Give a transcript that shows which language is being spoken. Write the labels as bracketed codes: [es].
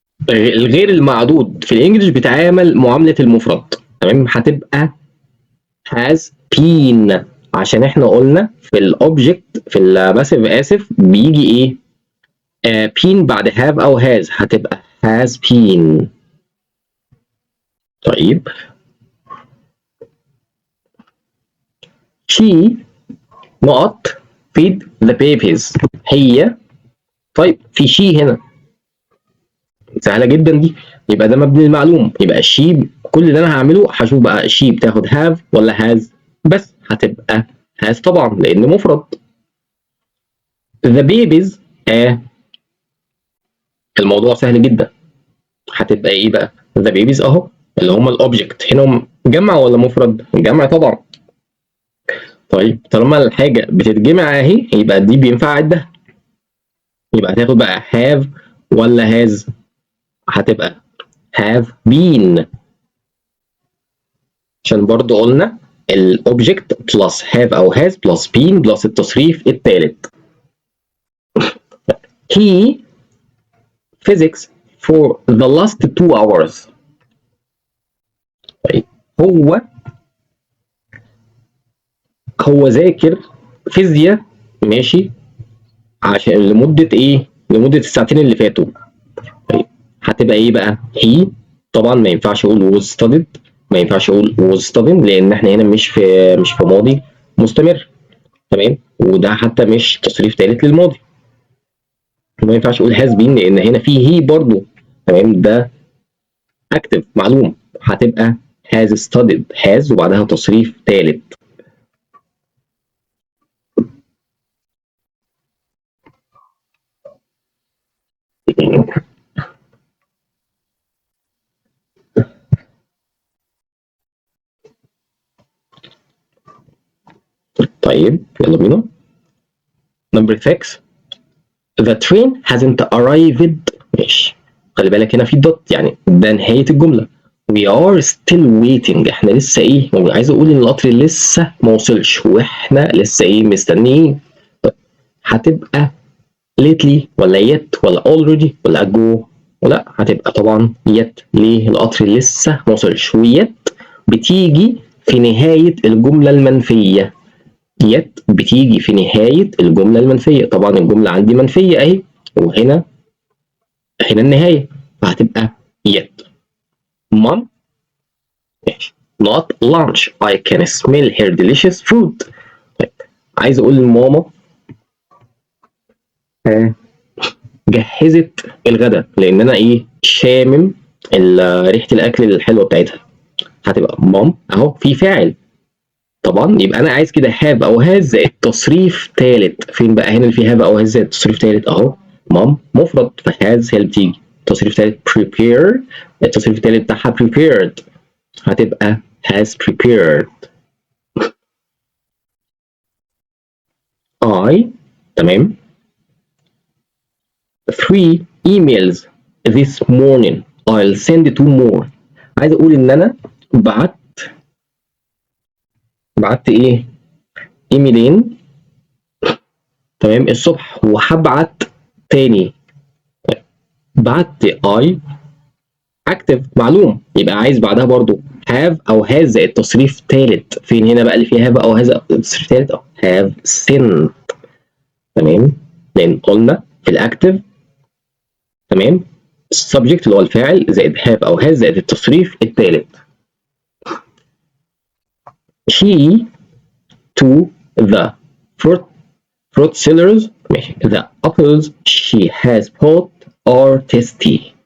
[ar] الغير المعدود في الانجليش بيتعامل معامله المفرد. تمام. هتبقى has been، عشان احنا قلنا في الاوبجكت في الباسيف اسف بيجي ايه been بعد have او has، هتبقى has been. [en] طيب she not feed the babies. [ar] هي. طيب في she هنا سهله جدا دي. يبقى ده مبني المعلوم. يبقى she كل اللي انا هعمله هشوف بقى she بتاخد have ولا has، بس هتبقى has طبعا لان مفرد. the babies الموضوع سهل جدا، هتبقى ايه بقى؟ the babies اهو اللي هم الاوبجكت هنا جمع ولا مفرد؟ جمع طبعا. طيب طالما الحاجه بتتجمع اهي يبقى دي بينفع عدها، يبقى هتاخد بقى have ولا has؟ هتبقى have been، عشان برضو قلنا الاوبجكت بلس have او has بلس been بلس التصريف الثالث. [en] he physics for the last 2 hours. [ar] طيب هو ذاكر فيزياء ماشي عشان لمدة ايه؟ لمدة الساعتين اللي فاتوا. طيب هتبقى ايه بقى؟ he طبعا ما ينفعش اقول was studied، ما ينفعش اقول was studying لان احنا هنا مش في ماضي مستمر، تمام؟ وده حتى مش تصريف ثالث للماضي. ما ينفعش اقول has been لان هنا في he برضو، تمام؟ ده active معلوم، هتبقى has studied has وبعدها تصريف ثالث. طيب يلا بينا. [en] Number 6 the train hasn't arrived. [ar] ماشي، خلي بالك هنا في دوت يعني ده نهاية الجملة. [en] we are still waiting، [ar] احنا لسه ايه؟ عايز اقول ان القطر لسه ما وصلش واحنا لسه ايه؟ مستنيين. طيب هتبقى lately ولا yet ولا already ولا ago؟ ولا هتبقى طبعا yet. ليه؟ القطر لسه ما وصلش، ويت بتيجي في نهاية الجملة المنفية. يت بتيجي في نهاية الجملة المنفية، طبعا الجملة عندي منفية اهي، وهنا النهاية، فهتبقى yet. [en] mom ماشي not lunch I can smell her delicious food. [ar] طيب عايز اقول لماما جهزت الغداء لان انا ايه؟ شامم ريحة الاكل الحلوة بتاعتها. هتبقى mom اهو في فاعل طبعا، يبقى انا عايز كده have او has زائد تصريف ثالث. فين بقى هنا اللي فيه have او has زائد تصريف ثالث؟ اهو mom مفرد فhas هي اللي بتيجي. تصريف ثالث prepare، التصريف الثالث بتاعها prepared، هتبقى has prepared. [en] I تمام 3 emails this morning I'll send 2 more. [ar] عايز اقول ان انا بعت ايه؟ ايميلين تمام الصبح وهبعت تاني. بعت اي اكتف معلوم، يبقى عايز بعدها برضو have او has زائد تصريف ثالث. فين هنا بقى اللي فيه have او has تصريف ثالث؟ have sent، تمام؟ لان قلنا في الاكتف تمام السبجكت اللي هو الفاعل زائد have او has زائد التصريف الثالث. [en] she to the fruit sellers ماشي the apples she has bought are tasty.